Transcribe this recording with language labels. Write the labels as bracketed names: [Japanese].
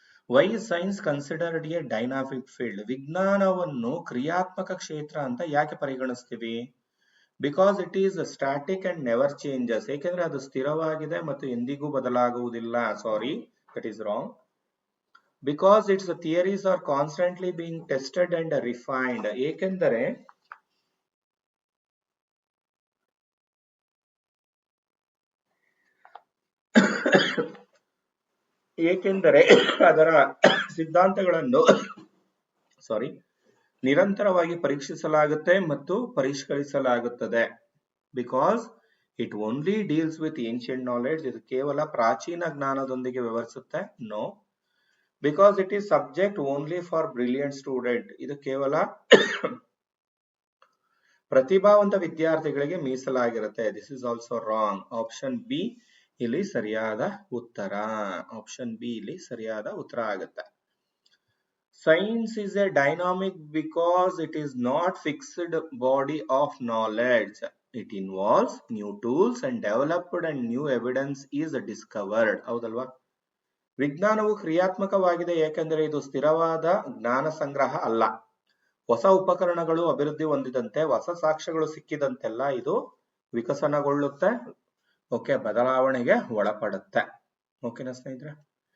[English] Why is science considered a dynamic field? [Kannada] ವಿಜ್ಞಾನವನ್ನು ಕ್ರಿಯಾತ್ಮಕ ಕ್ಷೇತ್ರ ಅಂತ ಯಾಕೆ ಪರಿಗಣಿಸ್ತೀವಿ? [English] Because it is static and never changes. [Kannada] ಏಕೆಂದ್ರೆ ಅದು ಸ್ಥಿರವಾಗಿದೆ ಮತ್ತು ಎಂದಿಗೂ ಬದಲಾಗುವುದಿಲ್ಲ. [English] Sorry, that is wrong. Because its theories are constantly being tested and refined. [Kannada] ಏಕೆಂದರೆ ಅದರ ಸಿದ್ಧಾಂತಗಳನ್ನು ನಿರಂತರವಾಗಿ ಪರೀಕ್ಷಿಸಲಾಗುತ್ತೆ ಮತ್ತು ಪರಿಷ್ಕರಿಸಲಾಗುತ್ತದೆ. [English] Because it only deals with ancient knowledge. [Kannada] ಇದು ಕೇವಲ ಪ್ರಾಚೀನ ಜ್ಞಾನದೊಂದಿಗೆ ವ್ಯವಹರಿಸುತ್ತೆ. [English] No. Because it is subject only for brilliant student. [Kannada] ಇದು ಕೇವಲ ಪ್ರತಿಭಾವಂತ ವಿದ್ಯಾರ್ಥಿಗಳಿಗೆ ಮೀಸಲಾಗಿರುತ್ತೆ. [English] This is also wrong. [Kannada] Option B ಇಲ್ಲಿ ಸರಿಯಾದ ಉತ್ತರ. ಆಪ್ಷನ್ ಬಿ ಇಲ್ಲಿ ಸರಿಯಾದ ಉತ್ತರ ಆಗುತ್ತೆ. [English] Science is a dynamic because it is not fixed body of knowledge. It involves new tools and developed and new evidence is discovered. [Kannada] ಹೌದಲ್ವಾ? ವಿಜ್ಞಾನವು ಕ್ರಿಯಾತ್ಮಕವಾಗಿದೆ ಏಕೆಂದರೆ ಇದು ಸ್ಥಿರವಾದ ಜ್ಞಾನ ಸಂಗ್ರಹ ಅಲ್ಲ. ಹೊಸ ಉಪಕರಣಗಳು ಅಭಿವೃದ್ಧಿ ಹೊಂದಿದಂತೆ, ಹೊಸ ಸಾಕ್ಷ್ಯಗಳು ಸಿಕ್ಕಿದಂತೆಲ್ಲ ಇದು ವಿಕಸನಗೊಳ್ಳುತ್ತೆ. ಓಕೆ, ಬದಲಾವಣೆಗೆ ಒಳಪಡುತ್ತೆ. ಓಕೆನಾ ಸ್ನೇಹಿತರೆ?